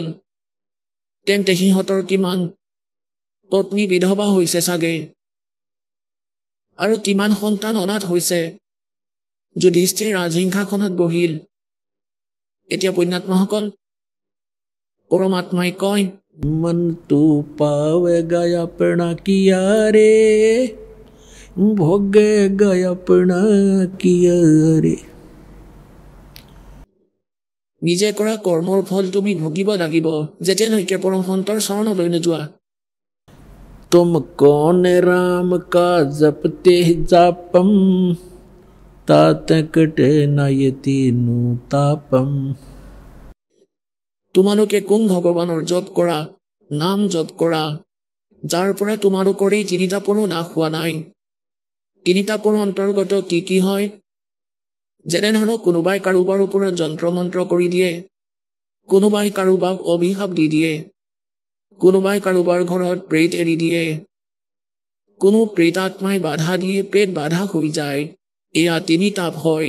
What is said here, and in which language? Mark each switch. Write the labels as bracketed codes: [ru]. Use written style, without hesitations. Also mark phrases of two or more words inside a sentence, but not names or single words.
[as] তেন্তে সিহঁতৰ কিমান পত্নী বিধৱা হৈছে চাগে, আৰু কিমান সন্তান অনাথ হৈছে। যুধিষ্ঠিৰ ৰাজসিংহাসনত বহিল। এতিয়া পুণ্যাত্মাসকল, পৰমাত্মাই কয়, [hi] मन तू पावेगा अपना किया रे, भोगेगा अपना किया रे। [as] নিজে কৰা কৰ্মৰ ফল তুমি ভুগিব লাগিব, যেতিয়ালৈকে পৰম সন্তৰ চৰণলৈ নোযোৱা। [hi] तुम कौन राम का जपते जापम, तात कटे ना ये तीनों तापम। [as] তোমালোকে কোন ভগৱানৰ জপ কৰা, নাম জপ কৰা, যাৰ পৰা তোমালোকৰ এই তিনিটা পৰো নাশ হোৱা নাই। তিনিটা পৰো অন্তৰ্গত কি কি হয়? যেনেধৰণে কোনোবাই কাৰোবাৰ ওপৰত যন্ত্ৰ মন্ত্ৰ কৰি দিয়ে, কোনোবাই কাৰোবাক অভিশাপ দি দিয়ে, কোনোবাই কাৰোবাৰ ঘৰত প্ৰেত এৰি দিয়ে, কোনো প্ৰেতাত্মাই বাধা দিয়ে প্ৰেত বাধা হৈ যায়, এয়া তিনি তাপ হয়।